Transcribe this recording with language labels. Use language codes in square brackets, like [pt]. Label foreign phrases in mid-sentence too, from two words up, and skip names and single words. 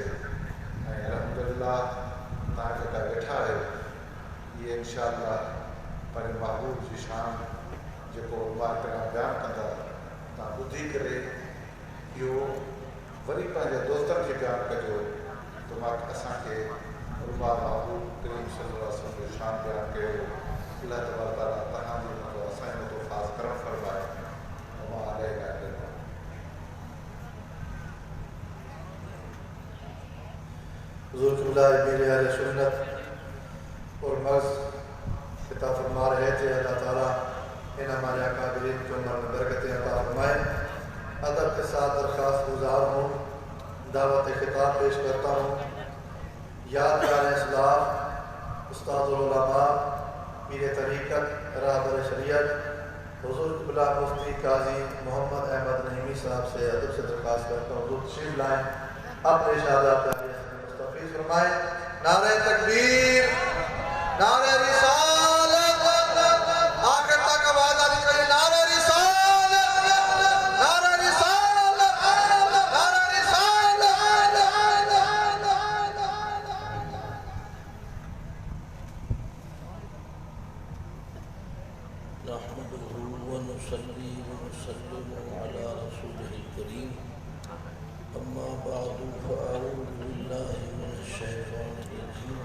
[sd] ऐं अल्हम्दुलिल्लाह तव्हां जेका वेठा आहियो इहे [ar] إن شاء الله [sd] पंहिंजे महबूब जी शान जेको उलमा कराम बयानु कंदा तव्हां ॿुधी करे इहो वरी पंहिंजे दोस्तनि खे बयानु कजो त मां असांखे उलमा महबूब करीम [ar] صلى الله عليه وسلم [sd] जो शान बयानु कयो। [ar] الله تبارك وتعالى [sd] तव्हांजे मथां असांजे मथां ख़ासि करम फरमाए। मां [ur] حضور قبلہ میر اہل سنت اور مرض کتاب فرما رہے تھے [ar] الله تعالى [ur] ان ہمارے اکابرین کی عمر میں برکتیں عطا فرمائے. ادب کے ساتھ درخواست گزار ہوں، دعوت خطاب پیش کرتا ہوں. یادگار اسلام استاد العلماء پیر طریقت رہبر شریعت حضور قبلہ مفتی قاضی محمد احمد نعیمی صاحب سے ادب سے درخواست کرتا ہوں حضور تشریف لائیں، اپنے اشارات مستفیض فرمائیں. نعرۂ تکبیر، نعرۂ رسالت، آخر تک آواز آنی چاہیے. نعرۂ رسالت، نعرۂ رسالت، نعرۂ رسالت. [ar] نحمده ونصلي ونسلم على رسوله الكريم. أما بعد فأعوذ بالله من الشيطان الرجيم.